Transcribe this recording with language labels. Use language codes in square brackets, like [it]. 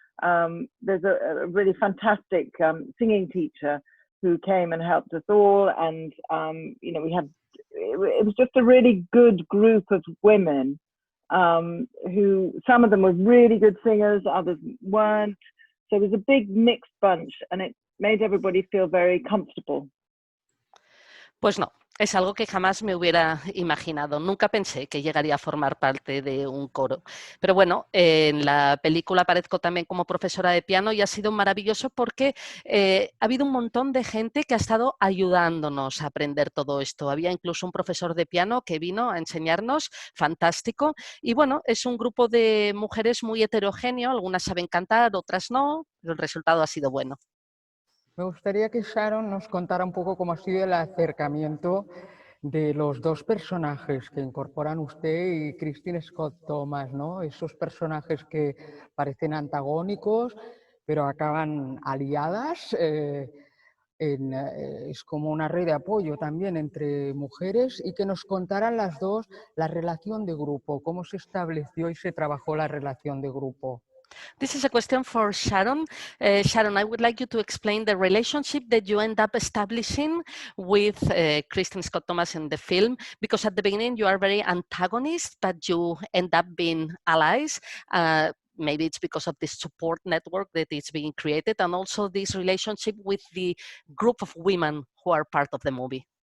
[en] There's a really fantastic singing teacher who came and helped us all, and it was just a really good group of women who, some of them were really good singers, others weren't. So it was a big mixed bunch, and it made everybody feel very comfortable. [es] Pues no, Es algo que jamás me hubiera imaginado. Nunca pensé que llegaría a formar parte de un coro. Pero bueno, en la película aparezco también como profesora de piano y ha sido maravilloso porque ha habido un montón de gente que ha estado ayudándonos a aprender todo esto. Había incluso un profesor de piano que vino a enseñarnos, fantástico. Y bueno, es un grupo de mujeres muy heterogéneo, algunas saben cantar, otras no, pero el resultado ha sido bueno. Me gustaría que Sharon nos contara un poco cómo ha sido el acercamiento de los dos personajes que incorporan usted y Kristin Scott Thomas, ¿no? Esos personajes que parecen antagónicos, pero acaban aliadas. Es como una red de apoyo también entre mujeres y que nos contaran las dos la relación de grupo, cómo se estableció y se trabajó la relación de grupo. [en] This is a question for Sharon. Sharon, I would like you to explain the relationship that you end up establishing with Kristin Scott Thomas in the film, because at the beginning you are very antagonist, but you end up being allies. Maybe it's because of this support network that is being created, and also this relationship with the group of women who are part of the movie.